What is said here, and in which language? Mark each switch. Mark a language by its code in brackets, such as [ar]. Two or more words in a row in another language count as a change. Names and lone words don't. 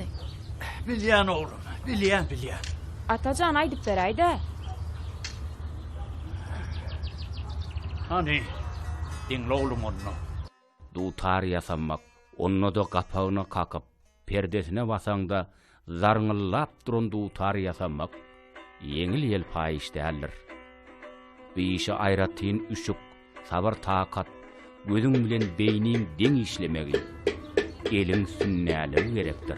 [tk] Bilýän oğlum, bilýän. Atajan aýdyp beräýdi. Hani, dinle oğlum onu. Dutary ýasamak, onu da gapagyna kakyp, perdesine basaňda zarňyllap duran dutary ýasamak yeňil ýelpa iş däldir. Bu işe aýratyn üşük, sabar takat, gözüň bilen beýniň deň işlemegi, eliň sünnäleri gerekdir.